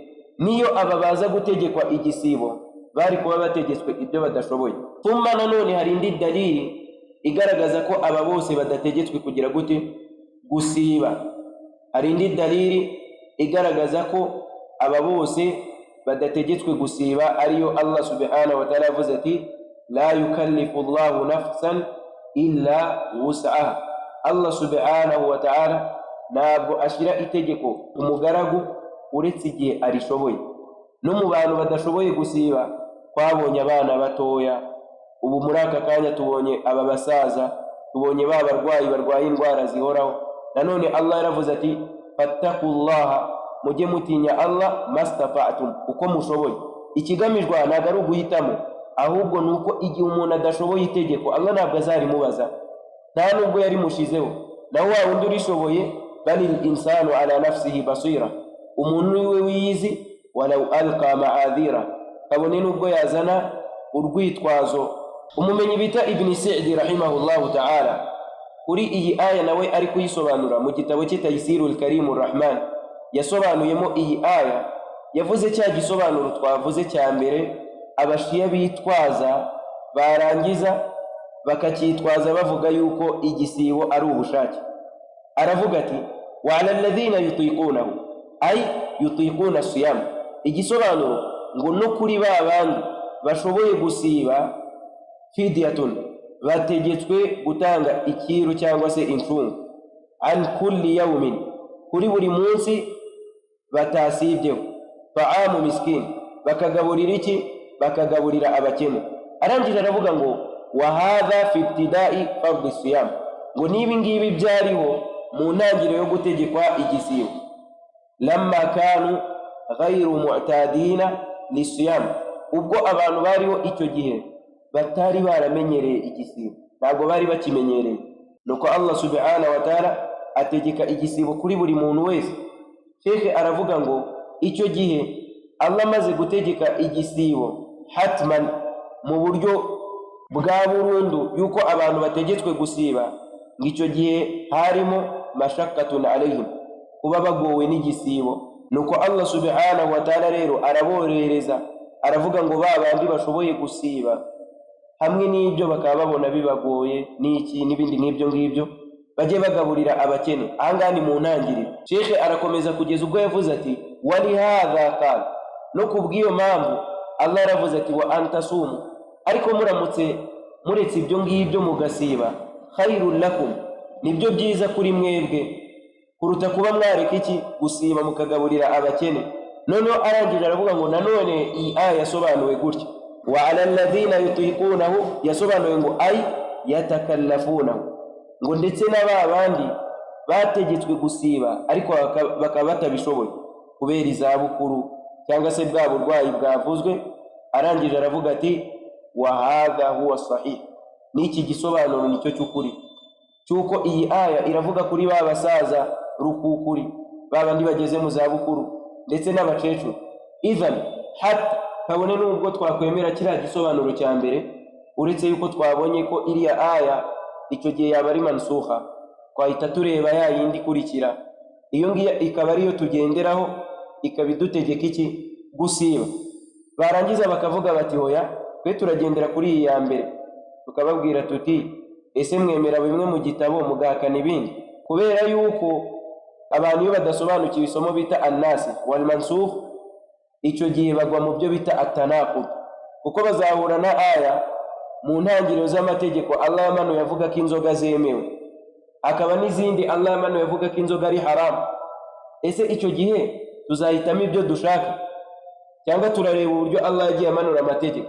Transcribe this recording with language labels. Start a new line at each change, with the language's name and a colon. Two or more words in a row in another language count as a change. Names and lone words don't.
Kinyarwanda: Niyo aba baza gutegekwa igisibo bari kuba bategetswe ibyo badashoboye. Thumma nanone hari indi dalili igaragaza ko aba bose badategetswe kugira gute gusiba. Hari indi dalili igaragaza ko aba bose badategetswe gusiba, ariyo Allah
Arabic: سبحانه وتعالى
Kinyarwanda: yavuze ati
Arabic: لا يكلف الله نفسا إلا وسعها.
Kinyarwanda: Allah
Arabic: سبحانه وتعالى
Kinyarwanda: ntabwo ashyira itegeko umugaragu uretse igihe arishoboye. No mu bantu badashoboye gusiba twabonye abana batoya, ubu muri aka kanya tubonye aba basaza, tubonye ba barwayi barwaye indwara zihoraho. Nanone Allah yaravuze ati fattaqullaha, mujye mutinya Allah mastata'tum, uko mushoboye. ikigamijwe ntabwo ari uguhitamo, ahubwo ni uko igihe umuntu adashoboye itegeko Allah ntabwo azarimubaza, nta nubwo yarimushizeho. naho wa wundi urishoboye,
Arabic: بل الإنسان على نفسه بصيرة,
Kinyarwanda: umuntu niwe wiyizi,
Arabic: ولو ألقى معاذيره,
Kinyarwanda: kabone nubwo yazana urwitwazo. Umumenyi bita Ibn Sa'di
Arabic: رحمه الله تعالى
Kinyarwanda: kuri iyi aya nawe ari kuyisobanura mu gitabo cye Taysirul Karimur Rahman, yasobanuyemo iyi aya, yavuze cya gisobanuro twavuze cya mbere abashiya bitwaza, barangiza bakacyitwaza bavuga yuko igisibo ari ubushake. Aravuga ati
Arabic: وعلى الذين يطيقونه أي يطيقون الصيام,
Kinyarwanda: igisobanuro ngo no kuri ba bandi bashoboye gusiba, fidyatun, bategetswe gutanga ikiru cyangwa se incungu,
Arabic: عن كل يوم,
Kinyarwanda: kuri buri munsi batasibyeho,
Arabic: طعام مسكين,
Kinyarwanda: bakagaburira iki? Bakagaburira abakene. Arangije aravuga ngo
Arabic: وهذا في ابتداء فرض الصيام,
Kinyarwanda: ngo nibi ngibi byariho mu ntangiriro yo gutegekwa igisibo,
Arabic: لما كانوا غير معتادين للصيام,
Kinyarwanda: ubwo abantu bariho icyo gihe batari baramenyereye igisibo, ntabwo bari bakimenyereye. Nuko Allah
Arabic: سبحانه وتعالى
Kinyarwanda: ategeka igisibo kuri buri muntu wese. Sheikh aravuga ngo icyo gihe Allah maze gutegeka igisibo hatman, mu buryo bwa burundu yuko abantu bategetswe gusiba, ngicyo gihe harimo
Arabic: مشقة عليهم,
Kinyarwanda: kuba bagowe n'igisibo. Nuko Allah
Arabic: سبحانه وتعالى
Kinyarwanda: rero araborereza, aravuga ngo ba bandi bashoboye gusiba hamwe n'ibyo bakaba babona bibagoye n'iki n'ibindi nk'ibyo ngibyo, bajye bagaburira abakene. Ahangaha ni mu ntangiriro. Sheikh arakomeza kugeza ubwo yavuze ati
Arabic: ولهذا قال,
Kinyarwanda: no kubw'iyo mpamvu Allah aravuze ati
Arabic: وأن تصوموا,
Kinyarwanda: ariko muretse ibyo ngibyo mugasiba,
Arabic: خير لكم,
Kinyarwanda: nibyo byiza kuri mwebwe kuruta kuba mwareka iki? Gusiba mukagaburira abakene. Noneho arangije aravuga ngo nanone iyi aya yasobanuwe gutya,
Arabic: وعلى الذين يطيقونه,
Kinyarwanda: yasobanuwe ngo
Arabic: أي يتكلفونه,
Kinyarwanda: ngo ndetse n'aba bandi bategetswe gusiba ariko bakaba batabishoboye kubera izabukuru cyangwa se bwa burwayi bwavuzwe. Arangije aravuga ati
Arabic: وهذا هو الصحيح,
Kinyarwanda: n'iki gisobanuro nicyo cy'ukuri, cyuko iyi aya iravuga kuri ba basaza rukukuri, babandi bageze mu zabukuru ndetse n'abakecuru.
Arabic: إذن حتى,
Kinyarwanda: kabone nubwo twakwemera kiriya gisobanuro cya mbere, uretse yuko twabonye ko iriya aya icyo gihe yaba ari mansukha, twahita tureba ya yindi ikurikira, iyo ngiyo ikaba ariyo tugenderaho, ikaba idutegeka iki? Gusiba. Barangiza bakavuga bati hoya, twe turagendera kuri iyi ya mbere. Tukababwira tuti ese mwemera bimwe mu gitabo mugahakana ibindi? Kubera yuko abantu iyo badasobanukiwe isomo bita
Arabic: الناسخ والمنسوخ,
Kinyarwanda: icyo gihe bagwa mu byo bita at-tanaqud, kuko bazahura na aya mu ntangiriro z'amategeko Allah yamanuye avuga ko inzoga zemewe, akaba n'izindi Allah yamanuye avuga ko inzoga ari haramu. Ese icyo gihe tuzahitamo ibyo dushaka, cyangwa turareba uburyo Allah yagiye amanura amategeko?